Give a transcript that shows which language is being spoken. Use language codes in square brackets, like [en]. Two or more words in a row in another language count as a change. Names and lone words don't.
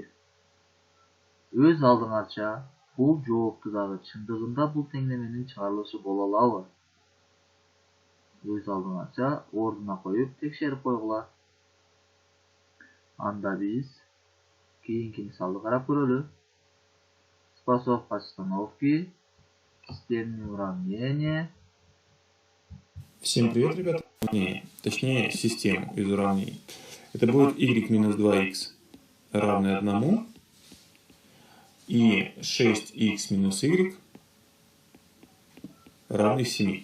[ky] Өз алдыңарча бул жоопту дагы чындыгында бул теңдеменин чыгарылышы боло алабы? Өз алдыңарча ордуна коюп текшерип койгула. Анда биз кийинки мисалды карап көрөлү. [ru] Способ постановки, системные уравнения. Всем привет, ребята. Точнее, систему из уравнений. Это будет y минус 2x равное 1 и 6x минус y равный 7.